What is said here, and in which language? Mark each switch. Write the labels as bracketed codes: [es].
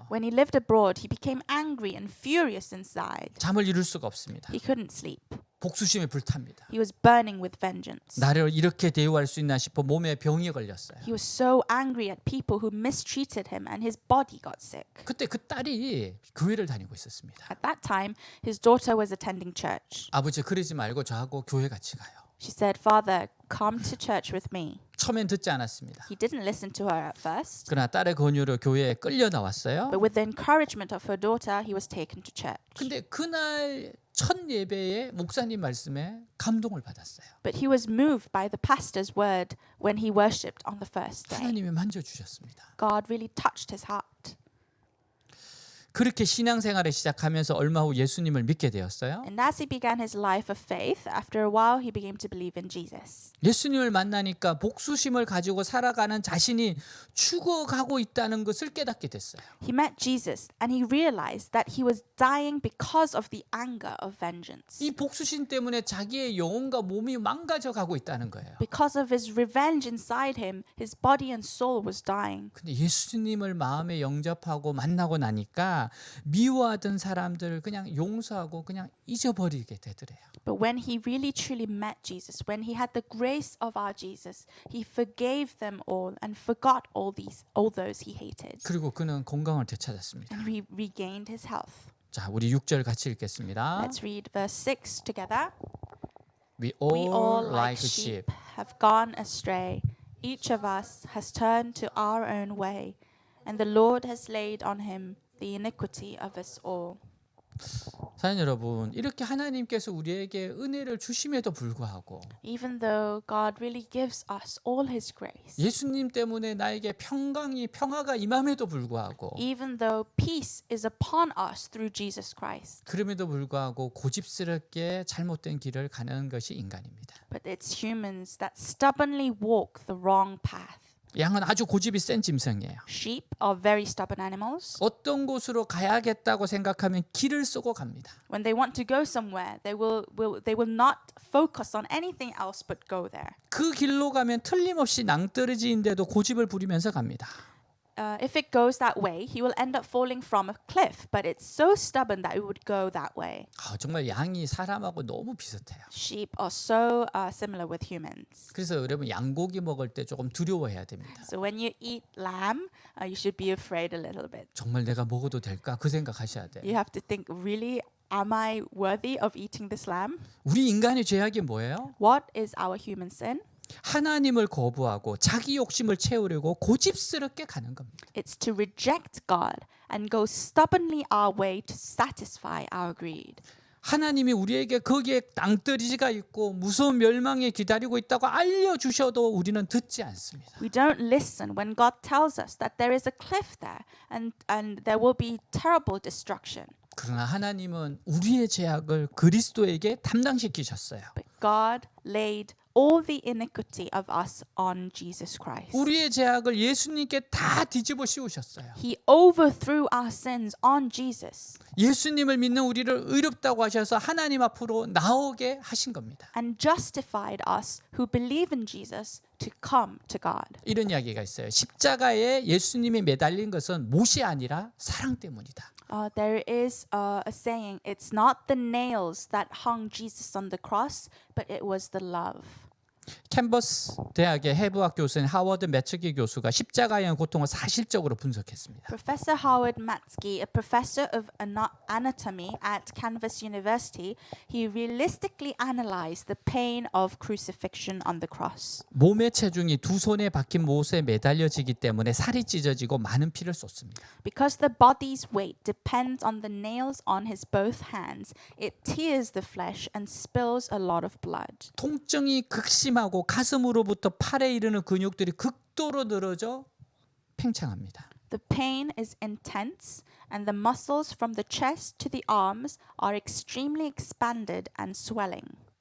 [en] When he lived abroad, he became angry and furious inside. [ko] 잠을 이룰 수가 없습니다. [en] He couldn't sleep. [ko] 복수심에 불탑니다. [en] He was burning with vengeance. [ko] 나를 이렇게 대우할 수 있나 싶어 몸에 병이 걸렸어요. [en] He was so angry at people who mistreated him and his body got sick. [ko] 그때 그 딸이 교회를 다니고 있었습니다. [en] At that time, his daughter was attending church. [ko] 아버지 그러지 말고 저하고 교회 같이 가요. [en] She said, "Father, come to church with me." [ko] 처음엔 듣지 않았습니다. [en] He didn't listen to her at first, [ko] 그러나 딸의 권유로 교회에 끌려 나왔어요. [en] but with the encouragement of her daughter, he was taken to church. [ko] 근데 그날 첫 예배에 목사님 말씀에 감동을 받았어요. [en] But he was moved by the pastor's word when he worshipped on the first day. [ko] 하나님이 만져주셨습니다. [en] God really touched his heart. [ko] 그렇게 신앙생활을 시작하면서 얼마 후 예수님을 믿게 되었어요. [en] And as he began his life of faith, after a while he began to believe in Jesus. [ko] 예수님을 만나니까 복수심을 가지고 살아가는 자신이 죽어가고 있다는 것을 깨닫게 됐어요. [en] He met Jesus and he realized that he was dying because of the anger of vengeance. [ko] 이 복수심 때문에 자기의 영혼과 몸이 망가져 가고 있다는 거예요. [en] Because of his revenge inside him, his body and soul was dying. [ko] 근데 예수님을 마음에 영접하고 만나고 나니까 미워하던 사람들을 그냥 용서하고 그냥 잊어버리게 되더래요. [en] But when he really truly met Jesus, when he had the grace of our Jesus, he forgave them all and forgot all those he hated. [ko] 그리고 그는 건강을 되찾았습니다. [en] And he regained his health. [ko] 자, 우리 6절 같이 읽겠습니다. [en] Let's read verse 6 together. We We all all like sheep have gone astray. Each of us has turned to our own way, and the Lord has laid on him the iniquity of us all. [ko] 사랑하는 여러분, 이렇게 하나님께서 우리에게 은혜를 주심에도 불구하고 [en] Even though God really gives us all His grace, [ko] 예수님 때문에 나에게 평화가 임함에도 불구하고 [en] even though peace is upon us through Jesus Christ, [ko] 그럼에도 불구하고 고집스럽게 잘못된 길을 가는 것이 인간입니다. [en] but it's humans that stubbornly walk the wrong path. [ko] 양은 아주 고집이 센 짐승이에요. [en] Sheep are very stubborn animals. [ko] 어떤 곳으로 가야겠다고 생각하면 길을 쏘고 갑니다. [en] When they want to go somewhere, they will not focus on anything else but go there. [ko] 그 길로 가면 틀림없이 낭떠러지인데도 고집을 부리면서 갑니다. [en] If it goes that way, he will end up falling from a cliff. But it's so stubborn that it would go that way. [ko] 정말 양이 사람하고 너무 비슷해요. [en] Sheep are so similar with humans. [ko] 그래서 여러분 양고기 먹을 때 조금 두려워해야 됩니다. [en] So when you eat lamb, you should be afraid a little bit. [ko] 정말 내가 먹어도 될까? 그 생각하셔야 돼요. [en] You have to think, really, am I worthy of eating this lamb? [ko] 우리 인간의 죄악이 뭐예요? [en] What is our human sin? [ko] 하나님을 거부하고 자기 욕심을 채우려고 고집스럽게 가는 겁니다. [en] It's to reject God and go stubbornly our way to satisfy our greed. [ko] 하나님이 우리에게 거기에 낭떠러지가 있고 무서운 멸망이 기다리고 있다고 알려주셔도 우리는 듣지 않습니다. [en] We don't listen when God tells us that there is a cliff there and there will be terrible destruction. [ko] 그러나 하나님은 우리의 죄악을 그리스도에게 담당시키셨어요. [en] But God laid all the iniquity of us on Jesus Christ. [ko] 우리의 죄악을 예수님께 다 뒤집어 씌우셨어요. [en] He overthrew our sins on Jesus [ko] 예수님을 믿는 우리를 의롭다고 하셔서 하나님 앞으로 나오게 하신 겁니다. [en] and justified us who believe in Jesus to come to God. [ko] 이런 이야기가 있어요. 십자가에 예수님이 매달린 것은 못이 아니라 사랑 때문이다. [en] There is a saying, it's not the nails that hung Jesus on the cross, but it was the love. [ko] 캔버스 대학의 해부학 교수인 하워드 매츠기 교수가 십자가의 고통을 사실적으로 분석했습니다. [en] Professor Howard Matsky, a professor of anatomy at Canvas University, he realistically analyzed the pain of crucifixion on the cross. [ko] 몸의 체중이 두 손에 박힌 못에 매달려지기 때문에 살이 찢어지고 많은 피를 쏟습니다. [en] Because the body's weight depends on the nails on his both hands, it tears the flesh and spills a lot of blood. [ko] 통증이 극심하고 가슴으로부터 팔에 이르는 근육들이 극도로 늘어져 팽창합니다. [en] The pain is intense, and the muscles from the chest to the arms are extremely expanded and swelling.